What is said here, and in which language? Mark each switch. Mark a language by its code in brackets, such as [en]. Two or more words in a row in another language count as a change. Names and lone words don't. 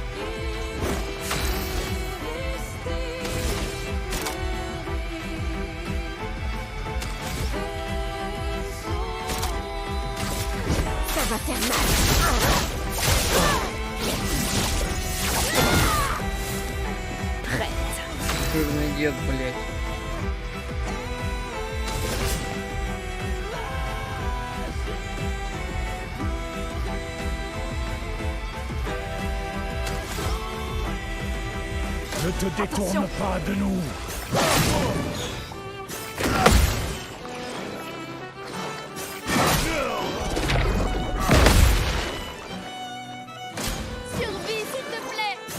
[fr] Ça va faire mal. Prête. [ru] Жирный дед, блять. [fr] Ne te détourne pas de nous. Survie, s'il te plaît.